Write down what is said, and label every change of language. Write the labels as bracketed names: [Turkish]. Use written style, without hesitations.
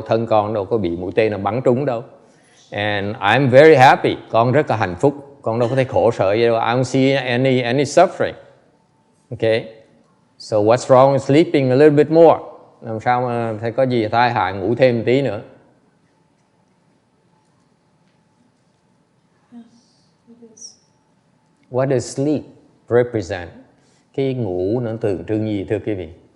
[Vietnamese] Thân con đâu có bị mũi tên nào bắn trúng đâu. [English] And I'm very happy. [Vietnamese] Con rất là hạnh phúc. Con đâu có thấy khổ sở gì đâu. [English] I don't see any suffering. Okay. So what's wrong with sleeping a little bit more? [Vietnamese] Làm sao mà thầy có gì tai hại ngủ thêm một tí nữa? [English] What does sleep represent? [Vietnamese] Cái ngủ nó tượng trưng gì thưa quý vị?